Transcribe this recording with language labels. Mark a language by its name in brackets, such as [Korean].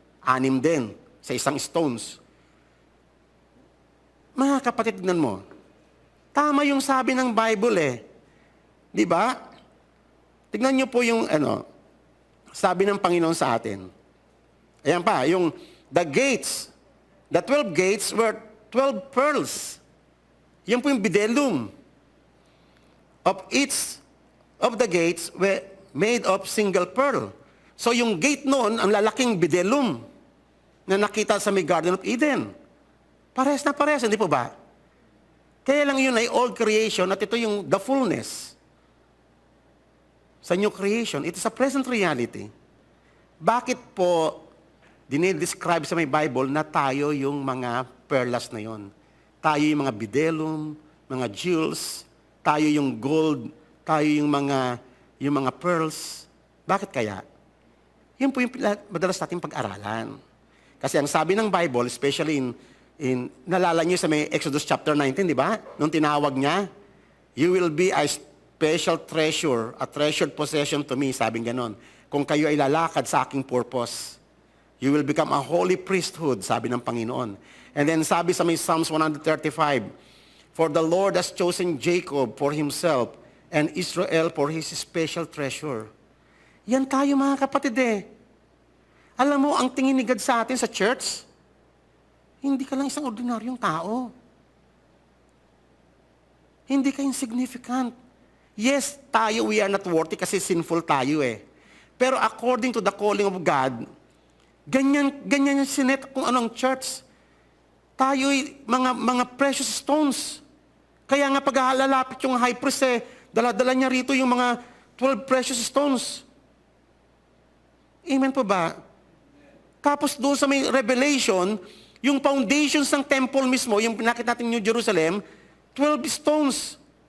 [Filipino] 6 din sa isang stones. Mga kapatid, tignan mo. Tama yung sabi ng Bible eh. Di ba? Tignan niyo po yung sabi ng Panginoon sa atin. Ayan pa, yung [English] the gates, the 12 gates were 12 pearls. [Filipino] Yan po yung bdellium. [English] Of each of the gates were made of single pearl. [Filipino] So yung gate noon, ang lalaking bdellium na nakita sa may Garden of Eden. Parehas na parehas, hindi po ba? Kaya lang yun ay [English] old creation [Filipino] at ito yung [English] the fullness. Sa new creation, it is a present reality. [Filipino] Bakit po dinidescribe sa may Bible na tayo yung mga perlas na yon? Tayo yung mga bdellium, mga jewels, tayo yung gold, tayo yung mga pearls. Bakit kaya? Yun po yung madalas nating pag-aralan. Kasi ang sabi ng Bible, especially nalala niyo sa may Exodus chapter 19, di ba? Nung tinawag niya, [English] you will be a special treasure, a treasured possession to me, [Filipino] sabing ganon. Kung kayo ay lalakad sa aking purpose, [English] you will become a holy priesthood, [Filipino] sabi ng Panginoon. [English] And then [Filipino] sabi sa may [English] Psalms 135, for the Lord has chosen Jacob for himself and Israel for his special treasure. [Filipino] Yan tayo mga kapatid eh. Alam mo, ang tingin ni God sa atin sa church, hindi ka lang isang ordinaryong tao. Hindi ka insignificant. Yes, tayo, [English] we are not worthy [Filipino] kasi sinful tayo eh. Pero according to the calling of God, ganyan yung sinet kung anong church. Tayo'y mga precious stones. Kaya nga paghalalapit yung high priest eh, dala-dala niya rito yung mga 12 precious stones. Amen po ba? Tapos doon sa may Revelation, yung foundations ng temple mismo, yung pinakita natin New Jerusalem, 12 stones.